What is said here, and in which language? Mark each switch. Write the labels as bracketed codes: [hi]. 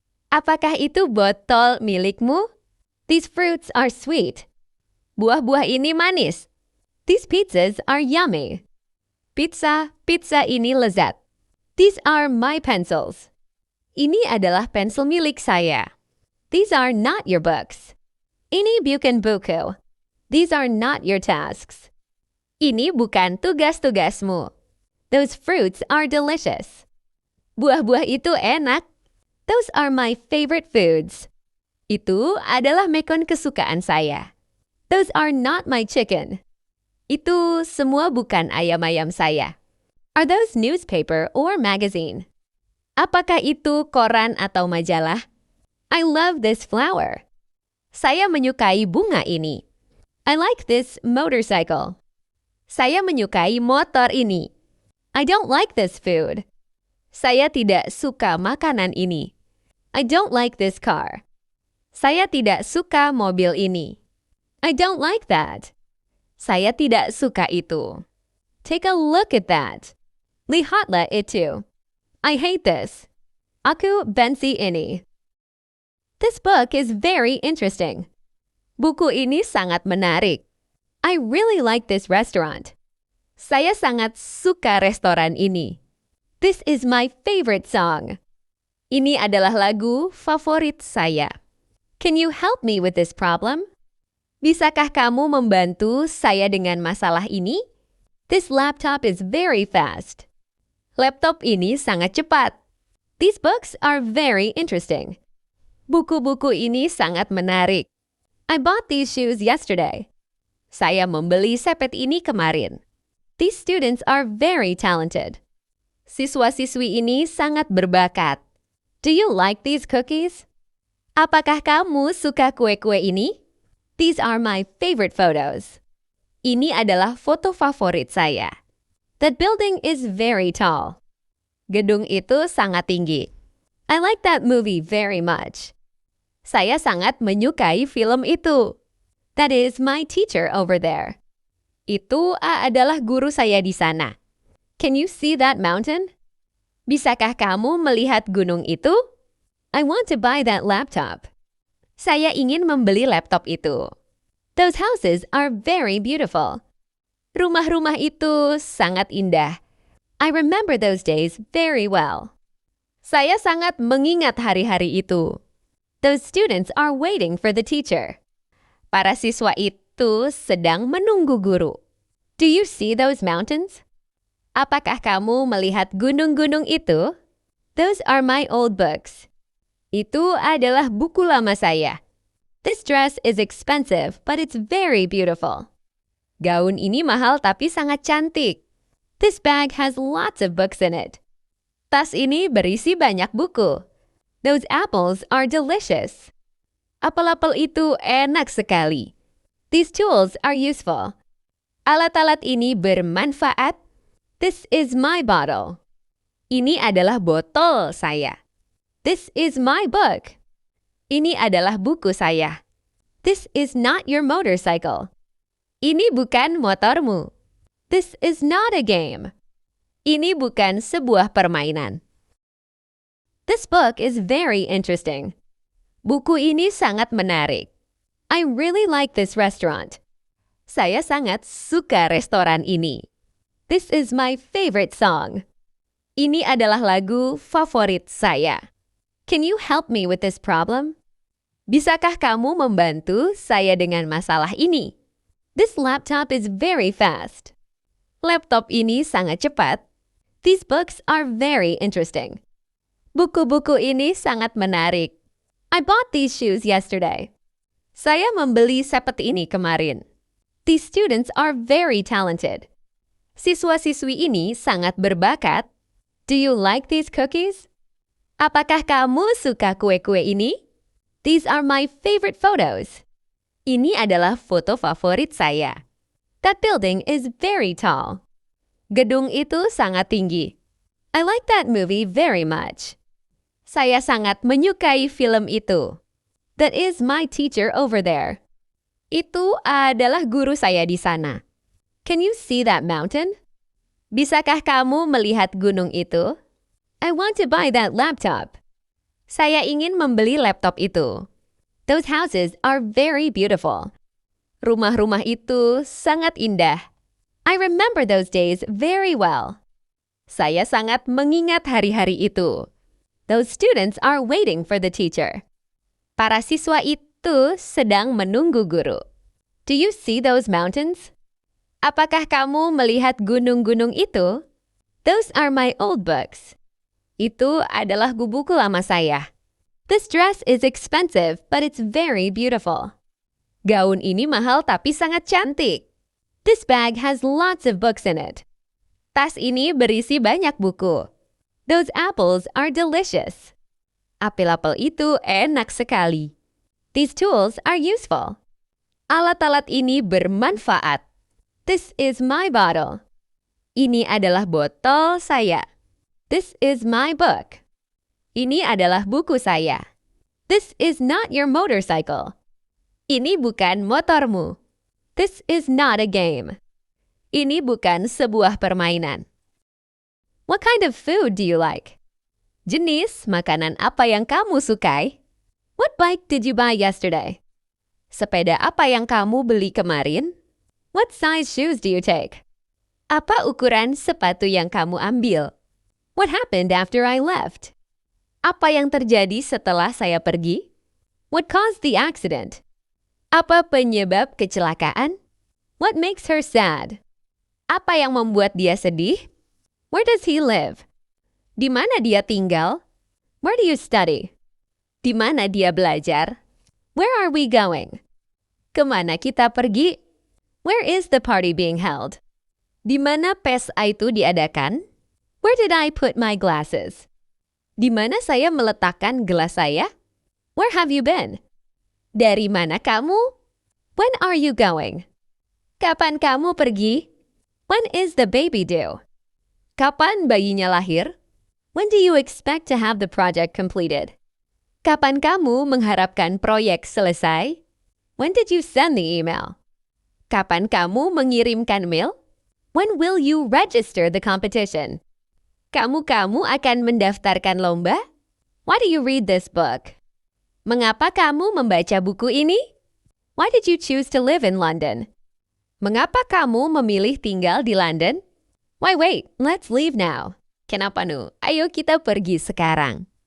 [id] Apakah itu botol milikmu? [en] These fruits are sweet. [id] Buah-buah ini manis. [en] These pizzas are yummy. [id] Pizza ini lezat. [en] These are my pencils. [id] Ini adalah pensil milik saya. [en] These are not your books. [id] Ini bukan buku. [en] These are not your tasks. [id] Ini bukan tugas-tugasmu. [en] Those fruits are delicious. [id] Buah-buah itu enak. [en] Those are my favorite foods. [id] Itu adalah mekon kesukaan saya. [en] Those are not my chicken. [id] Itu semua bukan ayam-ayam saya. [en] Are those newspaper or magazine? [id] Apakah itu koran atau majalah? [en] I love this flower. [id] Saya menyukai bunga ini. [en] I like this motorcycle. [id] Saya menyukai motor ini. [en] I don't like this food. [id] Saya tidak suka makanan ini. [en] I don't like this car. [id] Saya tidak suka mobil ini. [en] I don't like that. [id] Saya tidak suka itu. [en] Take a look at that. [id] Lihatlah itu. [en] I hate this. [id] Aku benci ini. [en] This book is very interesting. [id] Buku ini sangat menarik. [en] I really like this restaurant. [id] Saya sangat suka restoran ini. [en] This is my favorite song. [id] Ini adalah lagu favorit saya. [en] Can you help me with this problem? [id] Bisakah kamu membantu saya dengan masalah ini? [en] This laptop is very fast. [id] Laptop ini sangat cepat. [en] These books are very interesting. [id] Buku-buku ini sangat menarik. [en] I bought these shoes yesterday. [id] Saya membeli sepet ini kemarin. [en] These students are very talented. [id] Siswa-siswi ini sangat berbakat. [en] Do you like these cookies? [id] Apakah kamu suka kue-kue ini? [en] These are my favorite photos. [id] Ini adalah foto favorit saya. [en] That building is very tall. [id] Gedung itu sangat tinggi. [en] I like that movie very much. [id] Saya sangat menyukai film itu. [en] That is my teacher over there. [id] Itu adalah guru saya di sana. [en] Can you see that mountain? [id] Bisakah kamu melihat gunung itu? [en] I want to buy that laptop. [id] Saya ingin membeli laptop itu. [en] Those houses are very beautiful. [id] Rumah-rumah itu sangat indah. [en] I remember those days very well. [id] Saya sangat mengingat hari-hari itu. [en] Those students are waiting for the teacher. [id] Para siswa itu sedang menunggu guru. [en] Do you see those mountains? [id] Apakah kamu melihat gunung-gunung itu? [en] Those are my old books. [id] Itu adalah buku lama saya. [en] This dress is expensive, but it's very beautiful. [id] Gaun ini mahal tapi sangat cantik. [en] This bag has lots of books in it. [id] Tas ini berisi banyak buku. [en] Those apples are delicious. [id] Apel-apel itu enak sekali. [en] These tools are useful. [id] Alat-alat ini bermanfaat. [en] This is my bottle. [id] Ini adalah botol saya. [en] This is my book. [id] Ini adalah buku saya. [en] This is not your motorcycle. [id] Ini bukan motormu. [en] This is not a game. [id] Ini bukan sebuah permainan. [en] This book is very interesting. [id] Buku ini sangat menarik. [en] I really like this restaurant. [id] Saya sangat suka restoran ini. [en] This is my favorite song. [id] Ini adalah lagu favorit saya. [en] Can you help me with this problem? [id] Bisakah kamu membantu saya dengan masalah ini? [en] This laptop is very fast. [id] Laptop ini sangat cepat. [en] These books are very interesting. [id] Buku-buku ini sangat menarik. [en] I bought these shoes yesterday. [id] Saya membeli sepet ini kemarin. [en] These students are very talented. [id] Siswa-siswi ini sangat berbakat. [en] Do you like these cookies? [id] Apakah kamu suka kue-kue ini? [en] These are my favorite photos. [id] Ini adalah foto favorit saya. [en] That building is very tall. [id] Gedung itu sangat tinggi. [en] I like that movie very much. [id] Saya sangat menyukai film itu. [en] That is my teacher over there. [id] Itu adalah guru saya di sana. [en] Can you see that mountain? [id] Bisakah kamu melihat gunung itu? [en] I want to buy that laptop. [id] Saya ingin membeli laptop itu. [en] Those houses are very beautiful. [id] Rumah-rumah itu sangat indah. [en] I remember those days very well. [id] Saya sangat mengingat hari-hari itu. [en] Those students are waiting for the teacher. [id] Para siswa itu sedang menunggu guru. [en] Do you see those mountains? [id] Apakah kamu melihat gunung-gunung itu? [en] Those are my old books. [id] Itu adalah buku lama saya. [en] This dress is expensive, but it's very beautiful. [id] Gaun ini mahal tapi sangat cantik. [en] This bag has lots of books in it. [id] Tas ini berisi banyak buku. [en] Those apples are delicious. [id] Apel-apel itu enak sekali. [en] These tools are useful. [id] Alat-alat ini bermanfaat. [en] This is my bottle. [id] Ini adalah botol saya. [en] This is my book. [id] Ini adalah buku saya. [en] This is not your motorcycle. [id] Ini bukan motormu. [en] This is not a game. [id] Ini bukan sebuah permainan. [en] What kind of food do you like? [id] Jenis makanan apa yang kamu sukai? [en] What bike did you buy yesterday? [id] Sepeda apa yang kamu beli kemarin? [en] What size shoes do you take? [id] Apa ukuran sepatu yang kamu ambil? [en] What happened after I left? [id] Apa yang terjadi setelah saya pergi? [en] What caused the accident? [id] Apa penyebab kecelakaan? [en] What makes her sad? [id] Apa yang membuat dia sedih? [en] Where does he live? [id] Di mana dia tinggal? [en] Where do you study? [id] Di mana dia belajar? [en] Where are we going? [id] Kemana kita pergi? [en] Where is the party being held? [id] Di mana pesta itu diadakan? [en] Where did I put my glasses? [id] Di mana saya meletakkan gelas saya? [en] Where have you been? [id] Dari mana kamu? [en] When are you going? [id] Kapan kamu pergi? [en] When is the baby due? [id] Kapan bayinya lahir? [en] When do you expect to have the project completed? [id] Kapan kamu mengharapkan proyek selesai? [en] When did you send the email? [id] Kapan kamu mengirimkan mail? [en] When will you register the competition? [id] Kamu akan mendaftarkan lomba? [en] Why do you read this book? [id] Mengapa kamu membaca buku ini? [en] Why did you choose to live in London? [id] Mengapa kamu memilih tinggal di London? [en] Why wait, let's leave now. [id] Kenapa nu? Ayo kita pergi sekarang.